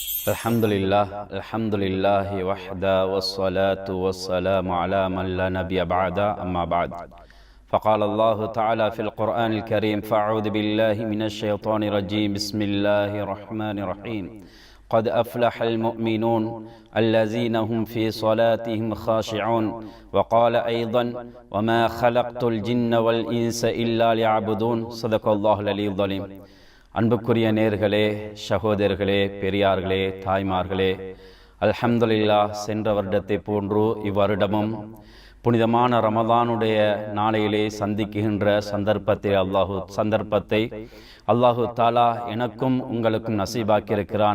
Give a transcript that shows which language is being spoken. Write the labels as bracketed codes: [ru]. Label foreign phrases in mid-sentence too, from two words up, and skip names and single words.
[ar] الحمد لله وحده والصلاة والسلام على من لا نبي بعد أما بعد فقال الله تعالى في القرآن الكريم فأعوذ بالله من الشيطان الرجيم بسم الله الرحمن الرحيم قد أفلح المؤمنون الذين هم في صلاتهم خاشعون وقال أيضا وما خلقت الجن والإنس إلا ليعبدون صدق الله العلي العظيم. [ta] அன்புக்குரிய நேர்களே, சகோதரர்களே, பெரியார்களே, தாய்மார்களே, அல்ஹம்துலில்லாஹ், சென்ற வருடத்தை போன்று இவ்வருடமும் புனிதமான ரமதானுடைய நாளையிலே சந்திக்கின்ற சந்தர்ப்பத்தை [ar] الله تعالى [ta] எனக்கும் உங்களுக்கும் நசீபாக்கியிருக்கிறான்.